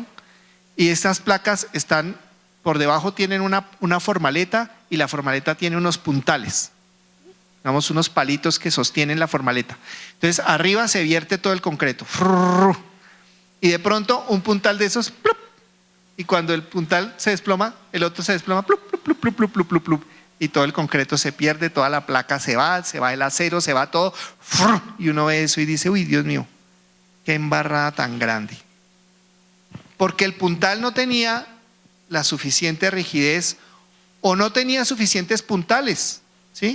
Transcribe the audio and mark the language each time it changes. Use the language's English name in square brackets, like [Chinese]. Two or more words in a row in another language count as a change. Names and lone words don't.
[Spanish] Y estas placas están, por debajo tienen una formaleta y la formaleta tiene unos puntales, digamos unos palitos que sostienen la formaleta. Entonces arriba se vierte todo el concreto y de pronto un puntal de esos, ¡plup! Y cuando el puntal se desploma, el otro se desploma, ¡plup, plup, plup, plup, plup, plup, plup, plup! Y todo el concreto se pierde, toda la placa se va el acero, se va todo, y uno ve eso y dice, uy, Dios mío, qué embarrada tan grande. Porque el puntal no tenía la suficiente rigidez o no tenía suficientes puntales, ¿sí?